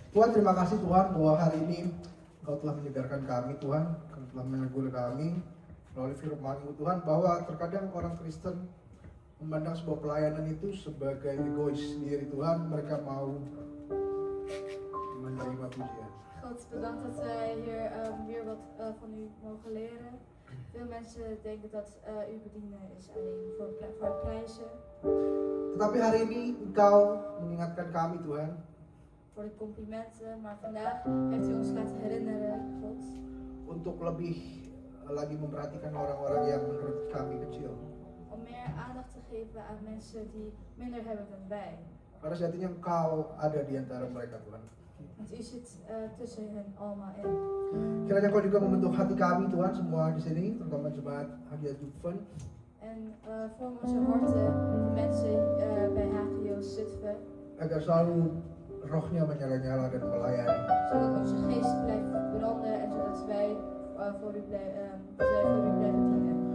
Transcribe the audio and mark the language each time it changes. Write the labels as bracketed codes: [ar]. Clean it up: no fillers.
[id] Tuhan, terima kasih Tuhan bahwa hari ini Engkau telah menyegarkan kami Tuhan, Engkau telah menegur kami melalui firman-Mu Tuhan, bahwa terkadang orang Kristen memandang sebuah pelayanan itu sebagai egois diri Tuhan, mereka mau menerima pujian. [nl] God, bedankt dat wij hier weer wat van u mogen leren. Veel mensen denken dat u bedienen is alleen voor het prijzen, [id] Tetapi hari ini Engkau mengingatkan kami Tuhan, [nl] voor de complimenten. Maar vandaag heeft u ons laten herinneren, God, [id] untuk lebih lagi memperhatikan orang-orang yang menurut kami kecil. [nl] om meer aandacht te geven aan mensen die minder hebben dan wij. [id] Karena sejatinya Engkau ada di antara mereka Tuhan. [nl] Want u zit tussen hen allemaal in. [id] Kiranya Engkau juga membentuk hati kami Tuhan semua di sini, terutama jemaat Hadiah Zutphen, [nl] En vorm onze harten, de mensen bij HGO Zutphen, [id] agar selalu rohnya menyala-nyala dan melayani. [nl] zodat onze geest blijft branden en zodat wij voor u blijven dienen.